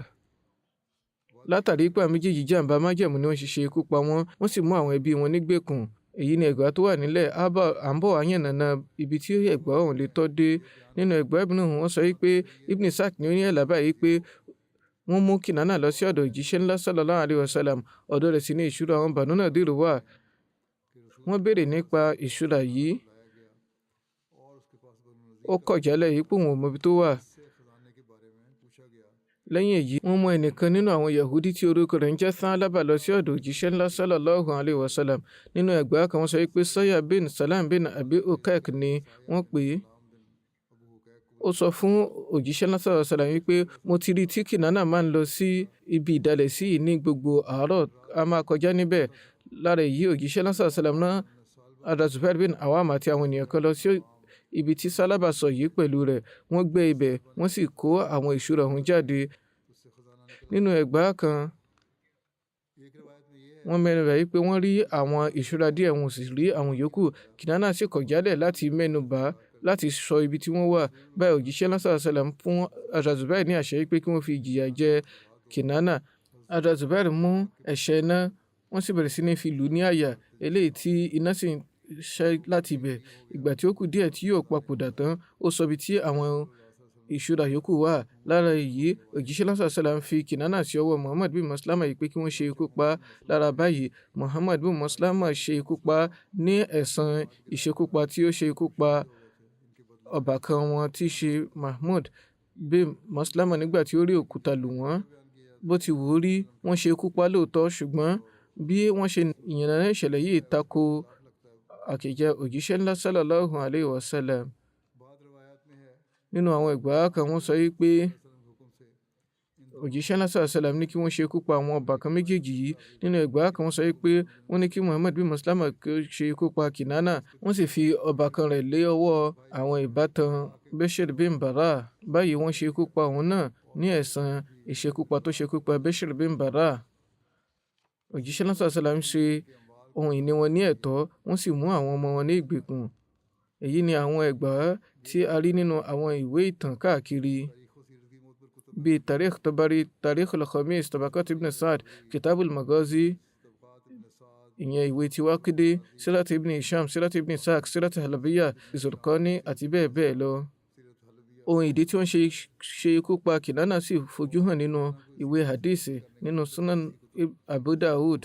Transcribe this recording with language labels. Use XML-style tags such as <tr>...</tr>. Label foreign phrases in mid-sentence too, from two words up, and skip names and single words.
<yo>Látàrí pé àwọn méjèèjì jàǹbá májẹ̀mú ni wọ́n ṣe ikú pa wọ́n, wọ́n sì mú àwọn ẹbí wọn nígbèkùn. Èyí ni ẹ̀gbà tó wà nílẹ̀. À ń bọ̀ wá yànnàná ibi tí ẹ̀gbà ọ̀hún lè tọ́ dé. Nínú ẹ̀gbà Ibn wọ́n sọ wípé Ibn Ishaq ní ó ní ẹ̀là báyìí pé wọ́n mú Kinana lọ sí ọ̀dọ̀ òjíṣẹ́ ńlá</yo> <ar>صلى الله عليه وسلم.</ar> <yo>Ọ̀dọ̀ rẹ̀ sì ni ìṣúra àwọn Banu Nadir wà. Wọ́n béèrè nípa ìṣúra yìí. Ó kọ̀ jálẹ̀ yìí pé òun ò mọ ibi tó wà. Lẹ́yìn èyí, wọ́n mú ẹnìkan nínú àwọn Yahudi tí orúkọ rẹ̀ ń jẹ́ Thalaba lọ sí ọ̀dọ̀ òjíṣẹ́ ńlá</yo> <ar>صلى الله عليه وسلم.</ar> <yo>Nínú ẹ̀gbà kan wọ́n sọ wípé Sọ́yà bin Salam bin Abi Ukek ni wọ́n pè é. Ó sọ fún òjíṣẹ́ ńlá</yo> <ar>صلى الله عليه وسلم</ar> <yo>wípé mo ti rí tí Kinana máa ń lọ sí ibi ìdálẹ̀ sí ní gbogbo àárọ̀, a máa kọjá níbẹ̀. Lára èyí òjíṣẹ́ ńlá</yo> <ar>صلى الله عليه وسلم</ar> <yo>náà Zubair bin Awam àti àwọn ènìyàn kan lọ sí ibi tí Salaba sọ yìí pẹ̀lú rẹ̀. Wọ́n gbẹ́ ibẹ̀, wọ́n sì kó àwọn ìṣúra ọ̀hún jáde. Nínú ẹ̀gbà kan, wọ́n mẹ́nu bà wípé wọ́n rí àwọn ìṣúra díẹ̀, wọn sì rí àwọn yòókù. Kinana sì kọ̀ jálẹ̀ láti mẹ́nu bà láti sọ ibi tí wọ́n wà. Báyìí òjíṣẹ́ ńlá</yo> <ar>صلى الله عليه وسلم</ar> <yo>fún Zubair ní àṣẹ wípé kí wọ́n fi ìjìyà jẹ Kinana. Zubair mú ẹ̀ṣẹ́ iná, wọ́n sì bẹ̀rẹ̀ sí ní fi lù ní àyà, eléyìí tí iná sì ń ṣẹ́ láti ibẹ̀. Ìgbà tí ó kù díẹ̀ tí yóò papòdà tán, ó sọ ibi tí àwọn ìṣúra yòókù wà. Lára èyí òjíṣẹ́ ńlá</yo> <ar>صلى الله عليه وسلم</ar> <yo>fi Kinana sí ọwọ́ Muhammad bin Maslama yìí pé kí wọ́n ṣe ikú pa. Lára báyìí Muhammad bin Maslama ṣe ikú pa ní ẹ̀san ìṣekúpa tí ó ṣe ikú pa ọbàkan wọn tí í ṣe Mahmud bin Maslama nígbà tí ó rí òkúta lù wọ́n. Bó ti wù ú rí, wọ́n ṣe ikú pa lóòótọ́, ṣùgbọ́n bí wọ́n ṣe ìyànnàná ìṣẹ̀lẹ̀ yìí tako àkèjẹ òjíṣẹ́ ńlá</yo> <ar>صلى الله عليه وسلم.</ar> <yo>Nínú àwọn ẹ̀gbà kan wọ́n sọ wípé òjíṣẹ́ ńlá</yo> <ar>صلى الله عليه وسلم</ar> <yo>ní kí wọ́n ṣe ikú pa àwọn ọbàkan méjèèjì yìí. Nínú ẹ̀gbà kan wọ́n sọ wípé wọ́n ní kí Muhammad bin Maslama ṣe ikú pa Kinana. Wọ́n sì fi ọbàkan rẹ̀ lé ọwọ́ àwọn ìbátan Bashir bin Bara. Báyìí wọ́n ṣe ikú pa òun náà ní ẹ̀san ìṣekúpa tó ṣekú pa Bashir bin Bara. Òjíṣẹ́ ńlá</yo> <ar>صلى الله عليه وسلم</ar> <yo>ṣe ohun ìní wọn ní ẹ̀tọ́, wọ́n sì mú àwọn ọmọ wọn ní ìgbèkùn. Èyí ni àwọn ẹ̀gbà tí a rí nínú àwọn ìwé ìtàn káàkiri bíi Tarikh Tabari, Tarikh al-Khamis, Tabaqat Ibn Sa'd, Kitab al-Maghazi, ìyẹn ìwé tí Waqidi, Sirat Ibn Hisham, Sirat Ibn Ishaq, Sirat Halabiyya, Zurqani àti bẹ́ẹ̀ bẹ́ẹ̀ lọ. Ohun ìdí tí wọ́n ṣe ikú pa Kinana sì fojú hàn nínú ìwé hadith nínú Sunan Abu Dawud.</yo>